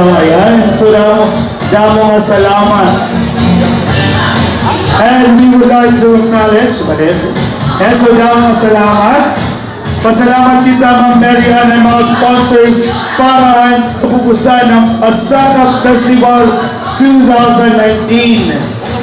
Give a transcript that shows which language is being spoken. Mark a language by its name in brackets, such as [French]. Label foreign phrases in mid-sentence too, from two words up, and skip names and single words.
[Hiligaynon] Ayan. So damo nga salamat. [English] And we would like to acknowledge, and [Hiligaynon] so damo nga salamat. Pasalamat kita Ma'am Mary Ann at mga sponsors para ang kapupusan ng Pasaka Festival 2019.